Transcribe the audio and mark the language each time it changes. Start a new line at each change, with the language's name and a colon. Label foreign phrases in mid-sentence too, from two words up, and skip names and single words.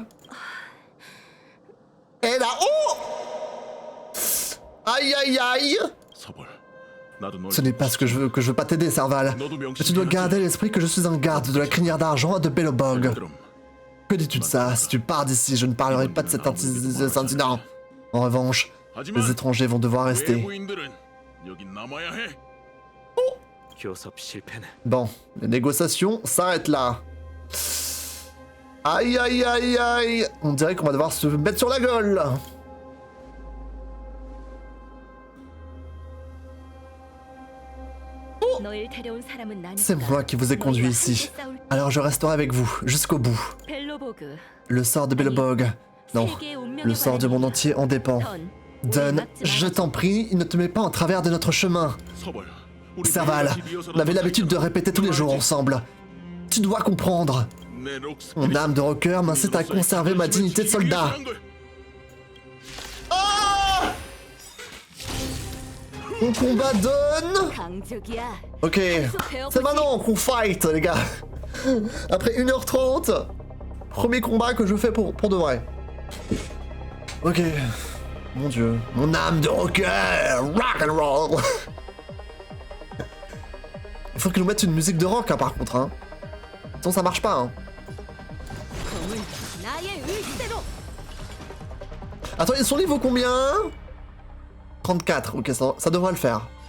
French: Et là, oh! Aïe aïe aïe! Ce n'est pas ce que je veux pas t'aider, Serval. Mais tu dois garder à l'esprit que je suis un garde de la crinière d'argent de Belobog. Que dis-tu de ça? Si tu pars d'ici, je ne parlerai pas de cet incident. En revanche, les étrangers vont devoir rester.
Korean: 외부인들은 여기 남아야 해. 교섭 실패는
French: Bon, les négociations s'arrêtent là. Aïe aïe aïe aïe. On dirait qu'on va devoir se mettre sur la gueule. C'est moi qui vous ai conduit ici. Alors je resterai avec vous, jusqu'au bout. Le sort de Belobog. Non, le sort du monde entier en dépend. Dunn, je t'en prie, ne te mets pas en travers de notre chemin.
Korean: 서봐요. 우리
French: Serval,
Korean: 매일같이 리허설을
French: on avait
Korean: 하면서
French: l'habitude de répéter tous les jours ensemble. Tu dois comprendre.
Korean: 내 록스
French: Mon âme de rocker m'incite à conserver ma dignité de soldat. Ah! On combat Dunn. Ok, c'est maintenant qu'on fight, les gars. Après 1h30, premier combat que je fais pour de vrai. Ok. Mon dieu. Mon âme de rocker.
English: Rock and roll.
French: Il faut que nous mettent une musique de rock, hein, par contre. Hein. Sinon, ça marche pas. Hein. Attends, ils sont niveau combien? 34. Ok, ça devrait le faire.